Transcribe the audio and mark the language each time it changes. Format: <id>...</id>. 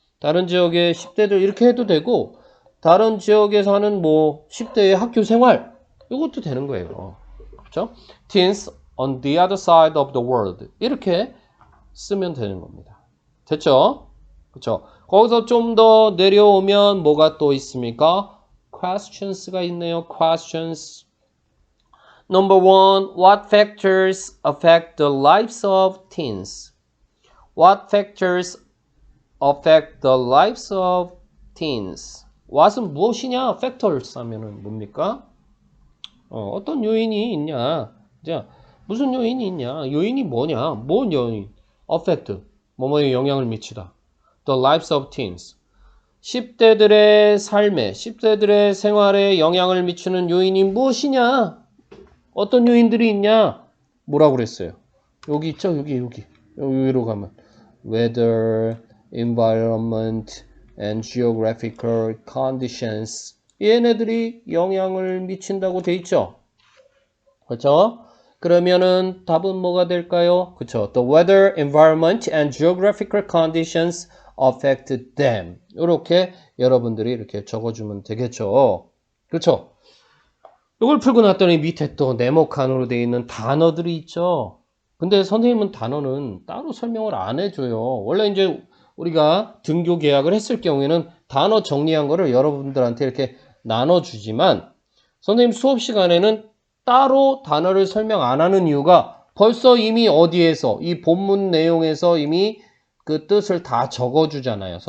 <ko>다른 지역의 10대들 이렇게 해도 되고 다른 지역에 사는 뭐 10대의 학교 생활 이것도 되는 거예요. 그죠?</ko> <en>teens on the other side of the world.</en> <ko>이렇게 쓰면 되는 겁니다. 됐죠? 그쵸? 거기서 좀 더 내려오면 뭐가 또 있습니까? questions가 있네요.</ko> <en>questions. Number 1. What factors affect the lives of teens? What factors affect the lives of teens?</en> <ko>what은 무엇이냐? factors 하면은 뭡니까? 어떤 요인이 있냐? 자, 무슨 요인이 있냐? 요인이 뭐냐? 뭔 요인? affect. 뭐뭐에 영향을 미치다.</ko> <en>The lives of teens.</en> <ko>10대들의 삶에, 10대들의 생활에 영향을 미치는 요인이 무엇이냐? 어떤 요인들이 있냐? 뭐라고 그랬어요? 여기 있죠? 여기로 가면.</ko> <en>Weather, environment, and geographical conditions.</en> <ko>얘네들이 영향을 미친다고 돼 있죠? 그렇죠? 그러면은 답은 뭐가 될까요? 그쵸?</ko> <en>The weather, environment, and geographical conditions affect them.</en> <ko>이렇게 여러분들이 이렇게 적어주면 되겠죠. 그쵸? 이걸 풀고 났더니 밑에 또 네모칸으로 되어 있는 단어들이 있죠. 근데 선생님은 단어는 따로 설명을 안 해줘요. 원래 이제 우리가 등교 계약을 했을 경우에는 단어 정리한 거를 여러분들한테 이렇게 나눠주지만 선생님 수업 시간에는 따로 단어를 설명 안 하는 이유가 벌써 이미 어디에서 이 본문 내용에서 이미 그 뜻을 다 적어주잖아요.</ko>